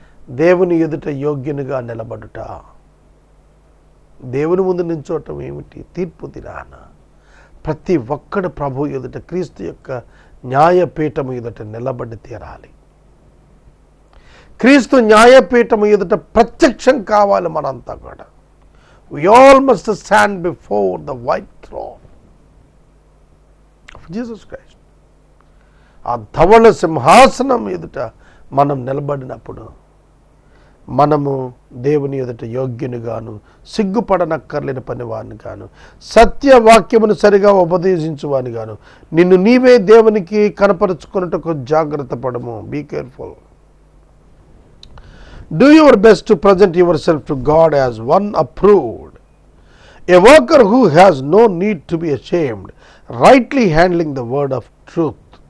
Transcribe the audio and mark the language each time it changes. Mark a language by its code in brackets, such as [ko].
[te] దేవుని ఎదుట యోగ్యునిగా నిలబడుట. దేవుని ముందు నించోవటం ఏమిటి? తీర్పు దినాన ప్రతి ఒక్కడు ప్రభు ఎదుట, క్రీస్తు యొక్క న్యాయపీఠము ఎదుట నిలబడి తీరాలి. క్రీస్తు న్యాయపీఠము ఎదుట ప్రత్యక్షం కావాలి మనంతా కూడా. [en] We all must stand before the white throne of Jesus Christ. [te] ఆ ధవళ సింహాసనం ఎదుట మనం నిలబడినప్పుడు మనము దేవుని ఎదుట యోగ్యునిగాను, సిగ్గుపడనక్కర్లేని పనివాడిని గాను, సత్యవాక్యమును సరిగా ఉపదేశించువాని గాను, నిన్ను నీవే దేవునికి కనపరుచుకున్నట్టుకు జాగ్రత్త పడము. [en] Be careful. Do your best to present yourself to God as one approved, a worker who has no need to be ashamed, rightly handling the word of truth.